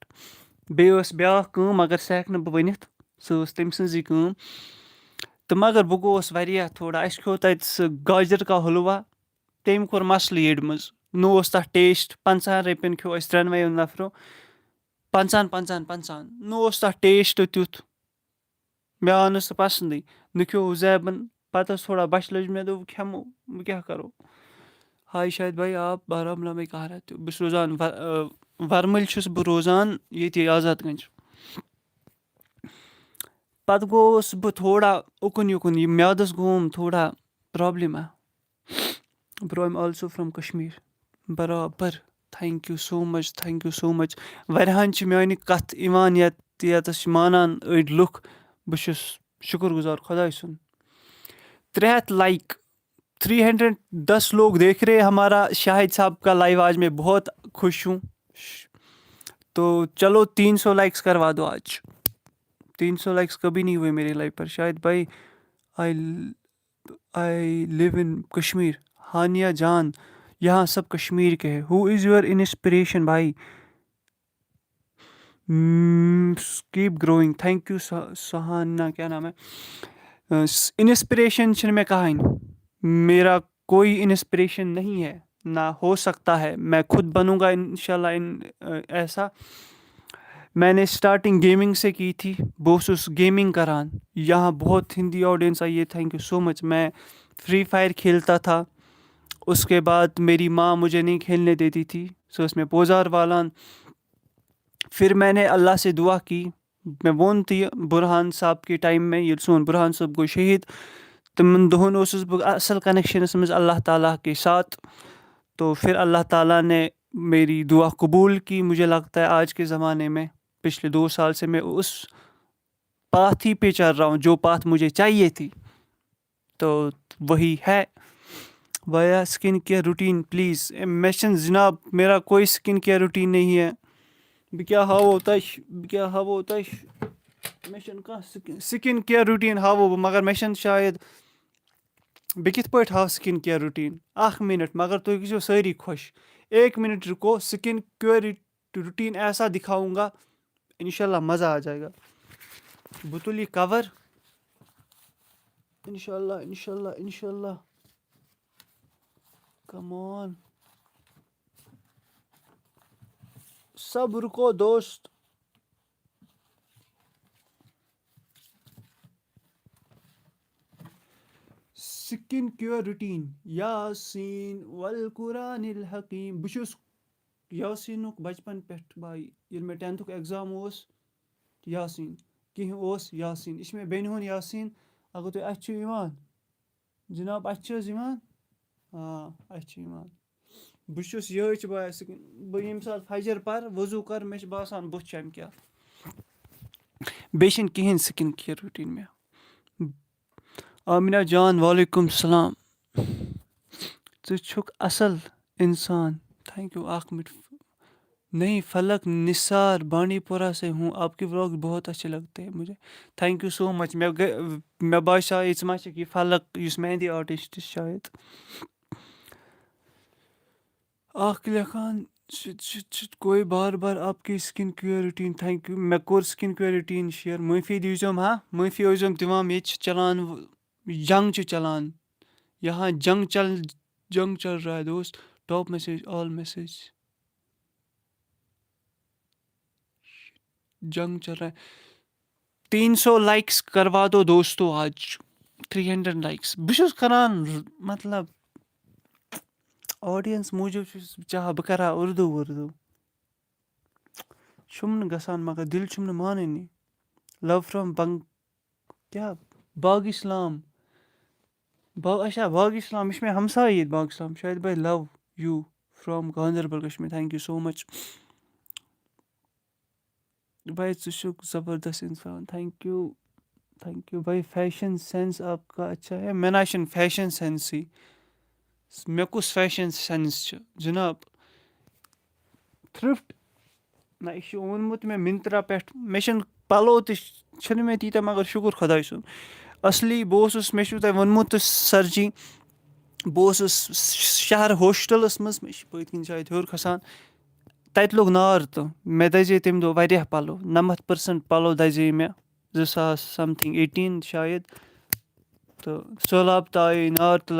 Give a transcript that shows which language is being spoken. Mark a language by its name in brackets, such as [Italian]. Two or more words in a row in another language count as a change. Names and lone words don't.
[Kashmiri] بیٚیہِ ٲس بیٛاکھ کٲم مگر سُہ ہٮ۪کہٕ نہٕ بہٕ ؤنِتھ سُہ ٲس تٔمۍ سٕنٛزٕے کٲم تہٕ مگر بہٕ گوٚوُس واریاہ تھوڑا اَسہِ کھیوٚو تَتہِ سُہ [Urdu] گاجر کا حلوا [Kashmiri] تٔمۍ کوٚر مَسلہٕ یٔڈ منٛز نہ اوس تَتھ ٹیسٹ 50 رۄپیَن کھیوٚو اَسہِ 3 نفرو 50 نہ اوس تَتھ ٹیسٹ تیُتھ مےٚ آو نہٕ سُہ پَسنٛدٕے نہ کھیوٚو حُزیبَن پَتہٕ ٲس تھوڑا بۄچھِ لٔج مےٚ دوٚپ کھٮ۪مو وۄنۍ کیٛاہ کَرو. [Urdu] ہاے شاید بھائی آپ بارہمولہ میں کہاں رہتے ہو. [Kashmiri] بہٕ چھُس روزان وَرمٕلۍ چھُس بہٕ روزان ییٚتہِ آزاد گنٛج. پَتہٕ گوٚوُس بہٕ تھوڑا اُکُن یُکُن یہِ میادَس گوٚوُم تھوڑا پرٛابلِما. [English] bro I'm also from Kashmir. [Kashmiri] برابر [English] thank you so much [Kashmiri] واریاہَن چھِ میٛانہِ کَتھ یِوان یَتَس چھِ مانان أڑۍ لُکھ بہٕ چھُس شُکُر گُزار خۄداے سُنٛد. [Urdu] 300 لایک 310 لوگ دیکھ رہے ہمارا شاہد صاحب کا لائیو آج میں بہت خوش ہوں تو چلو 300 لائکس کروا دو آج. 300 لائکس کبھی نہیں ہوئے میرے لائف پر. شاہد بھائی [English] I live in Kashmir. [Urdu] ہانیہ جان یہاں سب کشمیر کے ہے. [English] who is your inspiration بھائی. keep growing. thank you [Urdu] سہانا کیا نام ہے. [Kashmiri] انسپریشن چھنہٕ مےٚ کہانی. [Urdu] میرا کوئی انسپریشن نہیں ہے نہ ہو سکتا ہے. میں خود بنوں گا انشاءاللہ ایسا. میں نے [English] starting gaming [Urdu] سے کی تھی. [Kashmiri] بہٕ اوسُس گیمنگ کران. [Urdu] یہاں بہت ہندی آڈینس آئی ہے. [English] thank you so much. [Urdu] میں فری فائر کھیلتا تھا. اس کے بعد میری ماں مجھے نہیں کھیلنے دیتی تھی. [Kashmiri] سۄ ٲس مےٚ پوزار والان. [Urdu] پھر میں نے اللہ سے دعا کی. [Kashmiri] مےٚ ووٚن تہِ یہِ [Urdu] بُرہان صاحب کے ٹایم میں [Kashmiri] ییٚلہِ سون بُرہان صٲب گوٚو شہیٖد تِمن دۄہن اوسُس بہٕ اصل کنیکشنس منٛز [Urdu] اللہ تعالیٰ کے ساتھ. تو پھر اللہ تعالیٰ نے میری دعا قبول کی. مجھے لگتا ہے آج کے زمانے میں پچھلے 2 سال سے میں اس پاتھ ہی پہ چل رہا ہوں جو پاتھ مجھے چاہیے تھی. تو وہی ہے. [English] وایا skin care routine please. [Kashmiri] مےٚ چھِنہٕ جِناب [Urdu] میرا کوئی [English] skin care routine [Urdu] نہیں ہے. [Kashmiri] بہٕ کیٛاہ ہاوو تۄہہِ مےٚ چھُنہٕ کانٛہہ [English] skin care routine [Kashmiri] ہاوو بہٕ مگر مےٚ چھنہٕ شاید بہٕ کِتھ پٲٹھۍ ہاو [English] skin care routine. [Kashmiri] 1 منٹ مگر تُہۍ گٔژھِو سٲری خۄش. [Urdu] 1 منٹ رُکو. [English] skin care routine [Urdu] ایسا دکھاؤں گا انشاءاللہ مزہ آ جائے گا. [Kashmiri] بہٕ تُلہٕ یہِ کور انشاءاللہ. [English] come on [Urdu] سب رُکو دوست. [English] skin care routine [Arabic] یاسین والقرآن الحکیم. [Kashmiri] بہٕ چھُس یاسیٖنُک بچپن پٮ۪ٹھ بھائی. ییٚلہِ مےٚ 10th ایٚگزام اوس یاسیٖن کینٛہہ اوس یاسیٖن. یہِ چھُ مےٚ بیٚنہِ ہُنٛد یاسیٖن. اگر تُہۍ اَتھِ چھِو یِوان جِناب اَتھِ چھِ حظ یِوان اَتھِ چھِ یِوان. بہٕ چھُس یِہوٚے چھِ بہٕ سکن. بہٕ ییٚمہِ ساتہٕ فجر پَرٕ وضوٗ کَرٕ مےٚ چھِ باسان بُتھ چمکیٛاہ. بیٚیہِ چھِنہٕ کِہیٖنۍ سکن کیئر روٹین مےٚ. آمِنا جان [Arabic] وعلیکُم السلام. [Kashmiri] ژٕ چھُکھ اصل انسان. [English] thank you. [Kashmiri] 1 منٹ. [Urdu] نہیں فلک نثار بانڈی پورہ سے ہوں. آپ کے व्लॉग بہت اچھے لگتے ہیں مجھے. [English] thank you so much. [Kashmiri] مےٚ باسیٛاے ژٕ ما چھَکھ یہِ فلک یُس مہندی آرٹِسٹ چھِ شاید. اکھ لیکھان [Urdu] کوئی بار بار آپ کی [English] skin care routine. thank you. [Kashmiri] مےٚ کوٚر [English] skin care routine share. [Kashmiri] معٲفی دیٖزیوم معٲفی ٲسۍزیوم دِوان. ییٚتہِ چھِ چلان جنگ چھُ چلان. [Urdu] یہاں جنگ چل رہا ہے دوست. [English] top message all message [Urdu] جنگ چل رہا ہے. 300 لائکس کروا دو دوستو آج. 300 لائکس. [Kashmiri] بہٕ چھُس کران مطلب آڈینس موٗجوٗب چھُس بہٕ چاہان بہٕ کرٕ ہا اردوٗ چھُم نہٕ گژھان مگر دِل چھُم نہٕ مانٲنی. [English] love from Bagh Islam اچھا باغ اسلام [Kashmiri] یہ مےٚ ہمساے ییٚتہِ باغ اسلام شاید [English] bye love you from Ganderbal Kashmir thank you so much [Kashmiri] بھائی ژٕ چھُکھ زبردست اِنسان [English] thank you [Kashmiri] بھائی [Urdu] فیشن سینس آپ کا اچھا ہے [Kashmiri] مےٚ نہ چھُنہٕ فیشن سینسٕے مےٚ کُس [English] fashion sense [Kashmiri] چھُ جِناب تھرٛفٹ نہ یہِ چھُ اوٚنمُت مےٚ مِنترا پٮ۪ٹھ مےٚ چھِنہٕ پَلو تہِ چھِنہٕ مےٚ تیٖتیٛاہ مگر شُکُر خۄداے سُنٛد اصلی بہٕ اوسُس مےٚ چھُو تۄہہِ ووٚنمُت تہٕ سر جی بہٕ اوسُس شہر ہوسٹَلَس منٛز مےٚ چھِ پٔتۍ کِنۍ شاید ہیوٚر کھسان تَتہِ لوٚگ نار تہٕ مےٚ دَزے تَمہِ دۄہ واریاہ پَلو 90% پَلو دَزے مےٚ 2000 سَمتھِنٛگ 18 شاید تہٕ سہلاب تہِ آیے نار تہِ